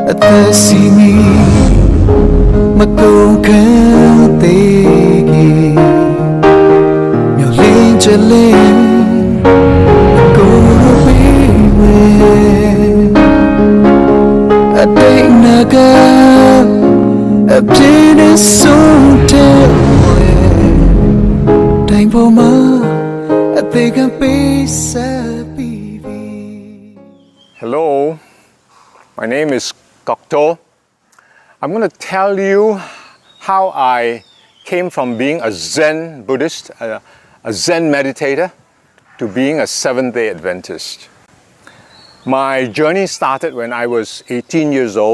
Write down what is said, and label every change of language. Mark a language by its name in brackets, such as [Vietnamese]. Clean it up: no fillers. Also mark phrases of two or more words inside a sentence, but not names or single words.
[English] သက်စီမီမကုန်ခံသေးကြီးမျောလင်းချက်လေးကိုယ်ပေးဝဲအတိတ်နာကအပြည့်နဲ့ဆုံးတဲ့တိုင်းပေါ်မှာအသေးကပေးဆက်ပြီးပြီ Hello, my name is Kokto. I'm going to tell you how I came from being a Zen Buddhist, a Zen meditator, to being a Seventh-day Adventist. My journey started when I was 18 years old.